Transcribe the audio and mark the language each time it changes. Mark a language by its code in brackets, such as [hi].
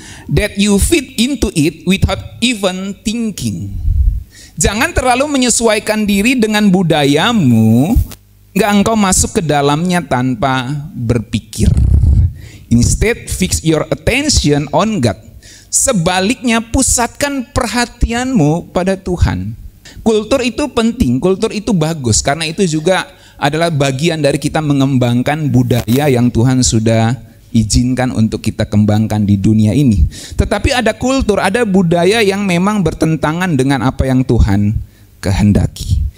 [en] that you fit into it without even thinking. [id] Jangan terlalu menyesuaikan diri dengan budayamu, hingga engkau masuk ke dalamnya tanpa berpikir. [en] Instead, fix your attention on God. [id] Sebaliknya, pusatkan perhatianmu pada Tuhan. Kultur itu penting, kultur itu bagus, karena itu juga adalah bagian dari kita mengembangkan budaya yang Tuhan sudah izinkan untuk kita kembangkan di dunia ini. Tetapi ada kultur, ada budaya yang memang bertentangan dengan apa yang Tuhan kehendaki.